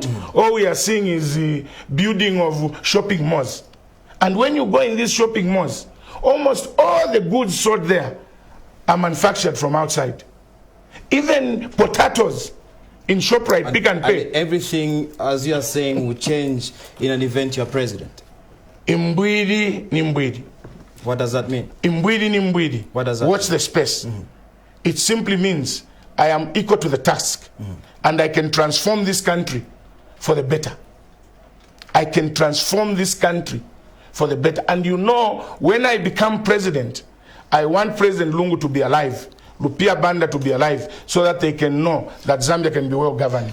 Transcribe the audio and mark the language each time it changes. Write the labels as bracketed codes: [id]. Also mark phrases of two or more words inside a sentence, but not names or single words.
[en] All we are seeing is the building of shopping malls. And when you go in these shopping malls, almost all the goods sold there are manufactured from outside. Even potatoes in ShopRite, Pick and Pay. And everything, as you are saying, will change in an event you are president. [bem] Imbwidi ni mbwidi. [en] What does that mean? [bem] Imbwidi ni mbwidi. [en] What does that Watch mean? the space. It simply means I am equal to the task. And I can transform this country for the better. I can transform this country for the better. And you know, when I become president, I want President Lungu to be alive, Lupia Banda to be alive, so that they can know that Zambia can be well governed.